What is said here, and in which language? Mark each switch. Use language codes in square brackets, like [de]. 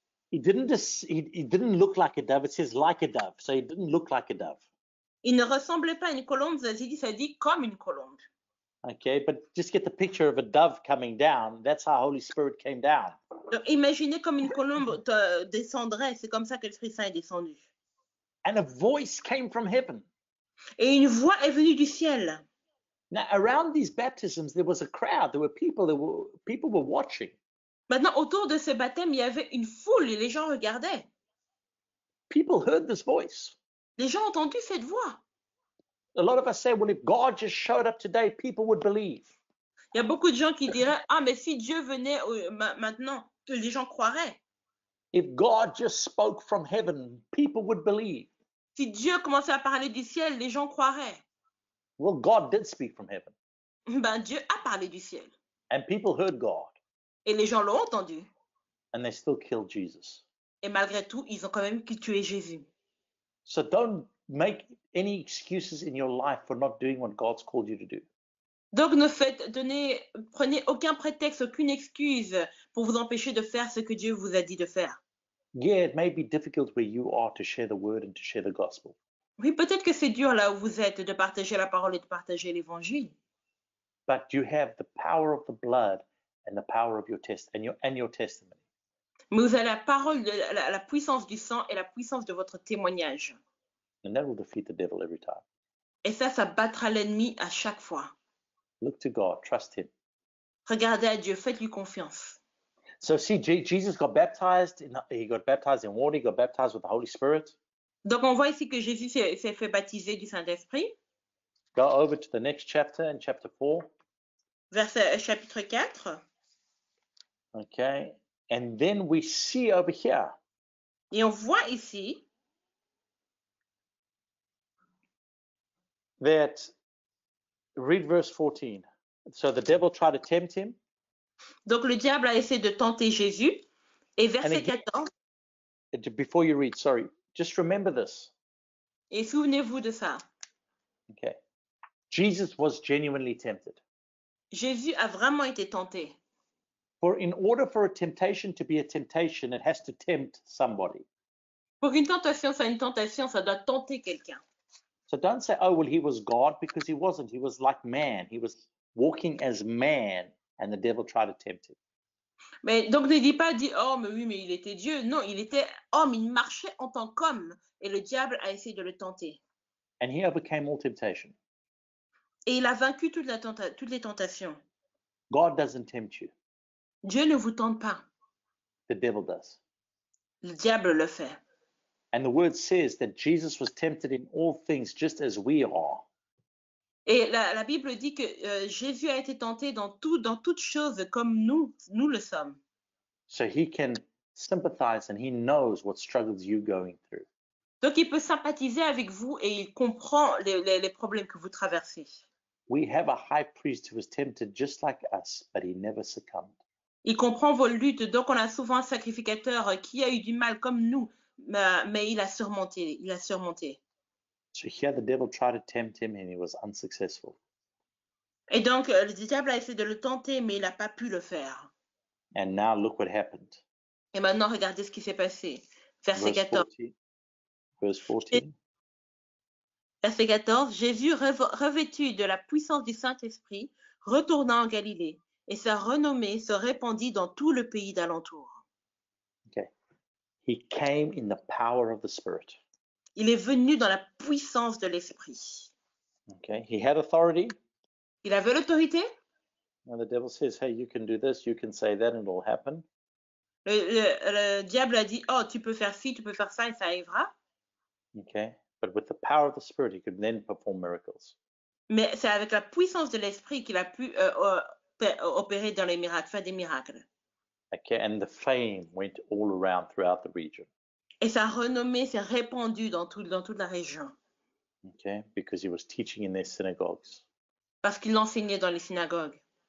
[en] He didn't look like a dove. It says like a dove. So he didn't look like a dove. [fr] Il ne ressemblait pas à une colombe, ça dit comme une colombe. [en] Okay, but just get the picture of a dove coming down. That's how Holy Spirit came down. [fr] Donc, imaginez comme une colombe descendrait, c'est comme ça que l'Esprit Saint est descendu. [en] And a voice came from heaven. [fr] Et une voix est venue du ciel. [en] Now, around these baptisms, there was a crowd. There were people were watching. [fr] Maintenant, autour de ce baptême, il y avait une foule et les gens regardaient. [en] People heard this voice. [fr] Les gens ont entendu cette voix. [en] A lot of us say, well, if God just showed up today, people would believe. [fr] Il y a beaucoup de gens qui diraient, ah, mais si Dieu venait maintenant, que les gens croiraient. [en] If God just spoke from heaven, people would believe. [fr] Si Dieu commençait à parler du ciel, les gens croiraient. [en] Well, God did speak from heaven. [fr] Ben, Dieu a parlé du ciel. [en] And people heard God. [fr] Et les gens l'ont entendu. [en] And they still killed Jesus. [fr] Et malgré tout, ils ont quand même tué Jésus. [en] So don't make any excuses in your life for not doing what God's called you to do. [fr] Donc prenez aucun prétexte, aucune excuse pour vous empêcher de faire ce que Dieu vous a dit de faire. [en] Yeah, it may be difficult where you are to share the word and to share the gospel. [fr] Oui, peut-être que c'est dur là où vous êtes de partager la parole et de partager l'évangile. [en] But you have the power of the blood and the power of your your testimony. [fr] Mais vous avez la parole, la puissance du sang et la puissance de votre témoignage. [en] And that will defeat the devil every time. [fr] Et ça battra l'ennemi à chaque fois. [en] Look to God, trust him. [fr] Regardez à Dieu, faites-lui confiance. [en] So see, Jesus got baptized. He got baptized in water. He got baptized with the Holy Spirit. [fr] Donc on voit ici que Jésus s'est fait baptiser du Saint-Esprit. [en] Go over to the next chapter, in chapter 4. [fr] Chapitre 4. [en] Okay. And then we see over here. [fr] Et on voit ici [en] that, read verse 14. So the devil tried to tempt him. [fr] Donc le diable a essayé de tenter Jésus. Et verset [en] again, 14. Before you read, sorry, just remember this. [fr] Et souvenez-vous de ça. [en] Okay. Jesus was genuinely tempted. [fr] Jésus a vraiment été tenté. [en] For in order for a temptation to be a temptation, it has to tempt somebody. [fr] Pour qu'une tentation soit une tentation, ça doit tenter quelqu'un. [en] So don't say, oh, well, he was God, because he wasn't. He was like man. He was walking as man, and the devil tried to tempt him. [fr] Mais donc ne dis pas, dis: «Oh mais oui, mais il était Dieu». Non, il était homme, il marchait en tant qu'homme et le diable a essayé de le tenter. [en] And he overcame all temptation. [fr] Et il a vaincu toutes les tentations. [en] God doesn't tempt you, [fr] Dieu ne vous tente pas, [en] the devil does. [fr] le diable le fait. [en] And the word says that Jesus was tempted in all things just as we are. [fr] Et la Bible dit que Jésus a été tenté dans toutes choses comme nous le sommes. [en] So he can sympathize and he knows what struggles you're going through. [fr] Donc il peut sympathiser avec vous et il comprend les problèmes que vous traversez. [en] We have a high priest who was tempted just like us, but he never succumbed. [fr] Il comprend vos luttes, donc on a souvent un sacrificateur qui a eu du mal comme nous, mais il a surmonté. [en] So here the devil tried to tempt him and he was unsuccessful. [fr] Et donc le diable a essayé de le tenter, mais il n'a pas pu le faire. [en] And now look what happened. [fr] Et maintenant, regardez ce qui s'est passé. Verset [en] Verse 14. 14. Verse 14. [fr] Verset 14. Jésus, revêtu de la puissance du Saint-Esprit, retourna en Galilée, et sa renommée se répandit dans tout le pays d'alentour. [en] Okay. He came in the power of the Spirit. [fr] Il est venu dans la puissance de l'Esprit. [en] Okay. He had authority. [fr] Il avait l'autorité. [en] And the devil says, hey, you can do this, you can say that, and it'll happen. [fr] Le diable a dit, oh, tu peux faire ci, tu peux faire ça, et ça arrivera. [en] Okay. But with the power of the Spirit, he could then perform miracles. [fr] Mais c'est avec la puissance de l'Esprit qu'il a pu opérer dans les miracles, faire des miracles. [en] Okay. And the fame went all around throughout the region. [fr] Et sa renommée s'est répandue dans toute la région. [en] Okay. Because he was teaching in their synagogues. [fr] Parce qu'il enseignait dans les synagogues.